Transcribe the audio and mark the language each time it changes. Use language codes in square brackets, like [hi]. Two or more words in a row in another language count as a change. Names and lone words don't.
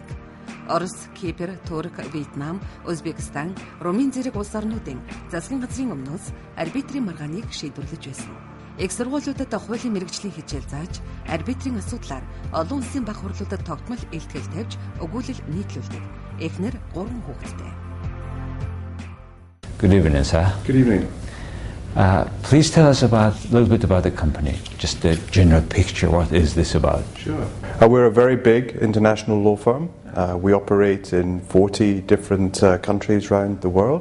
[mn] Орос, Кипр, Турк, Вьетнам, Узбекистан, Румынь зэрэг улс орнуудын засгийн газрын өмнөөс арбитрийн маргааныг шийдвэрлэж байсан. Их сургуулиудад хуулийн мэргэжлийн хичээл зааж, арбитрийн асуудлаар олон улсын бага хурлуудад тогтмол илтгэл тавьж, өгүүлэл нийтлүүлдэг. Эхнэр 3 хүүхэдтэй. [en] Good evening, sir. Good evening. Please tell us a little bit about the company, just a general picture. What is this about? Sure. We're a very big international law firm. We operate in 40 different countries around the world.